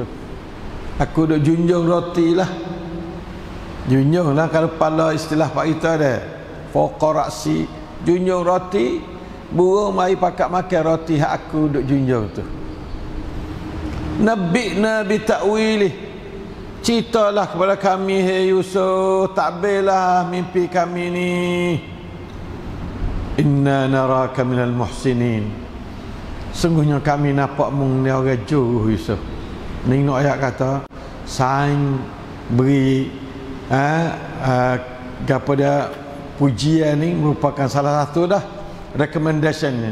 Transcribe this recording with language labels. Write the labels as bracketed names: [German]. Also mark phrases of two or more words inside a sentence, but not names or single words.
[Malay] Aku duk junjung roti lah, junjung lah kalau kepala, istilah Pak Ita dah [Arabic] فوق رأسي, [Malay] junjung roti, burung mai pakat makan roti hak aku duk junjung tu. [Arabic] نبئنا بتأويله, [Malay] ceritalah kepada kami hai Yusuf, takbirlah mimpi kami ni. [Arabic] إنا نراك من المحسنين, [Malay] sungguhnya kami nampak mung ni orang jujur Yusuf. Ni nak ayat kata saing beri kepada pujian ni merupakan salah satu dah recommendation ni.